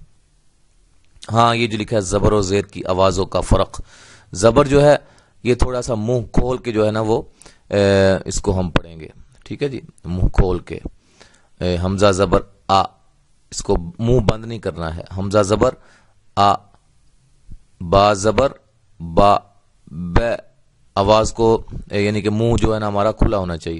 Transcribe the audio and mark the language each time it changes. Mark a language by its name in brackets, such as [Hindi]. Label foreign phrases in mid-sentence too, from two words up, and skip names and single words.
[Urdu] ہاں یہ جو لکھا ہے زبر اور زیر کی آوازوں کا فرق، زبر جو ہے یہ تھوڑا سا منہ کھول کے جو ہے نا وہ اس کو ہم پڑھیں گے، ٹھیک ہے جی، منہ کھول کے. حمزہ زبر آ، اس کو منہ بند نہیں کرنا ہے. حمزہ زبر آ، با زبر با، ب، آواز کو یعنی کہ منہ جو ہے نا ہمارا کھلا ہونا چاہیے.